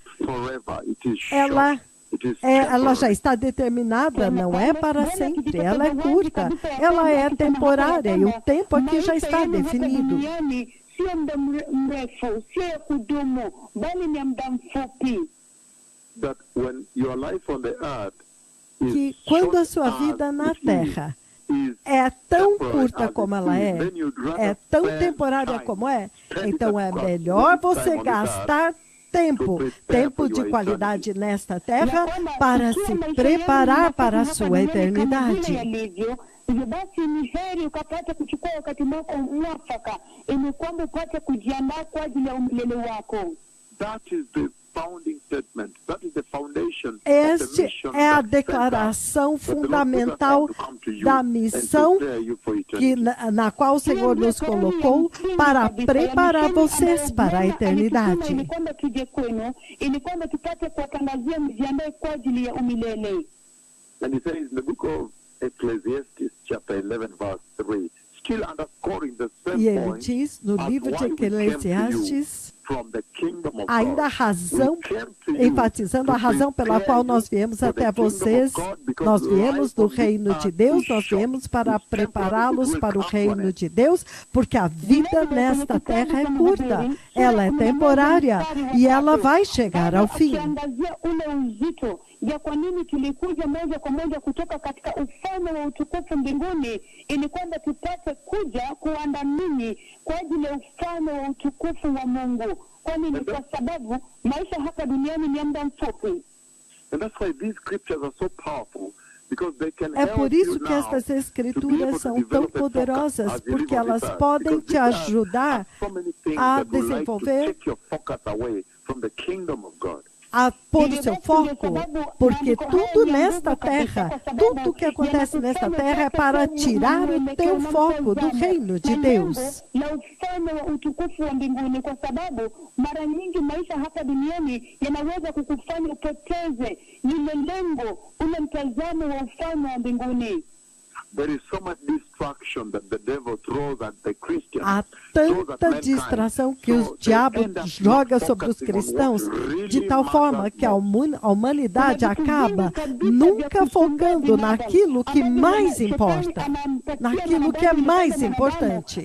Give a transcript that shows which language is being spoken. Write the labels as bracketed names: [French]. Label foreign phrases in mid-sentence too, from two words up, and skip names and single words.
[Portuguese] Ela já está determinada, não é para sempre, ela é curta, ela é temporária e o tempo aqui já está definido. [Swahili] Sio muda mrefu, sio ya kudumu, bali ni muda mfupi. [Portuguese] Que quando a sua vida na terra é tão curta como ela é tão temporária como então é melhor você gastar tempo de qualidade nesta terra para se preparar para a sua eternidade. [Swahili] Hivyo basi ni heri ukapata kuchukua wakati wako mwafaka ili kwamba upate kujiandaa kwa ajili ya umilele wako. [English] That is the founding statement. That is the foundation. [Portuguese] Esta é a declaração fundamental da missão na qual o Senhor nos colocou para preparar vocês para a eternidade. [Swahili] Ili kwamba tuje kwenu, ili kwamba tupate kuwatangazia mjiandae kwa ajili ya umilele. [English] And he says in the book of Ecclesiastes chapter 11 verse 3, still underscoring the same [Portuguese] E ele [English] point, [Portuguese] diz no livro de Eclesiastes, ainda a razão, enfatizando a razão pela qual nós viemos até vocês, nós viemos do reino de Deus, nós viemos para prepará-los para o reino de Deus, porque a vida nesta terra é curta, ela é temporária e ela vai chegar ao fim. [Swahili] Ya kwa nini tulikuja moja kwa moja kutoka katika ufalme wa utukufu mbinguni ili kwamba tupate kuja kuandamini kwa ajili ya ufalme wa utukufu wa Mungu. Kwa nini? Kwa sababu maisha hapa duniani ni muda mfupi. [Portuguese] É por isso que estas escrituras são tão poderosas, porque elas podem te ajudar a desenvolver, a pôr o seu foco, porque tudo nesta terra, tudo que acontece nesta terra é para tirar o teu foco do reino de Deus. [Swahili] Na ufalme wa utukufu wa mbinguni, kwa sababu mara nyingi maisha hapa duniani yanaweza kukufanya upoteze lile lengo, ule mtazamo wa ufalme wa mbinguni. [English] there is so much distraction that the devil throws at the Christians. [Portuguese] Há tanta distração que o diabo joga sobre os cristãos, de tal forma que a humanidade acaba nunca focando naquilo que mais importa, naquilo que é mais importante.